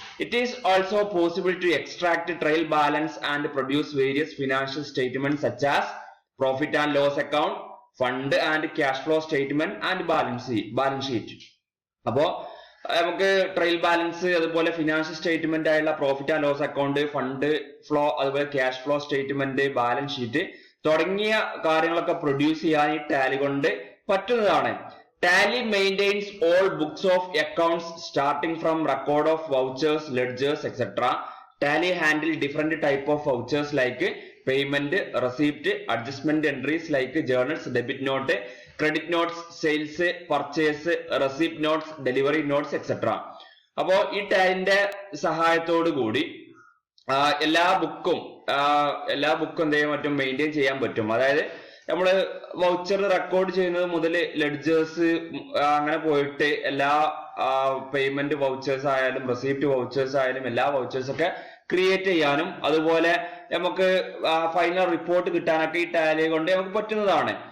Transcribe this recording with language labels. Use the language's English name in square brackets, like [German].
[English] It is also possible to extract trial balance and produce various financial statement such as profit and loss account, fund and cash flow statement and balance sheet. [Malayalam] അപ്പോ നമുക്ക് trial balance അതുപോലെ financial statement ആയുള്ള profit and loss account, fund flow, അതുപോലെ cash flow statement, balance sheet തുടങ്ങിയ കാര്യങ്ങളൊക്കെ produce ചെയ്യാൻ ഈ Tally കൊണ്ട് പറ്റുന്നതാണ്. [English] Tally maintains all books of accounts starting from record of vouchers, ledgers, etc. Tally handle different type of vouchers like payment, receipt, adjustment entries like journals, debit note, credit notes, sales, purchase, receipt notes, delivery notes, etc. [Malayalam] അപ്പോൾ ഈ ടാലിന്റെ സഹായത്തോടു കൂടി എല്ലാ ബുക്കും എന്ത് ചെയ്യാൻ പറ്റും, maintain ചെയ്യാൻ പറ്റും. അതായത് നമ്മള് വൗച്ചർ റെക്കോർഡ് ചെയ്യുന്നത് മുതൽ ലെഡ്ജേഴ്സ് അങ്ങനെ പോയിട്ട് എല്ലാ പേയ്മെന്റ് വൗച്ചേഴ്സ് ആയാലും റെസിപ്റ്റ് വൗച്ചേഴ്സ് ആയാലും എല്ലാ വൗച്ചേഴ്സ് ഒക്കെ ക്രിയേറ്റ് ചെയ്യാനും അതുപോലെ നമുക്ക് ഫൈനൽ റിപ്പോർട്ട് കിട്ടാനൊക്കെ ഈ ടാലി കൊണ്ട് നമുക്ക് പറ്റുന്നതാണ്.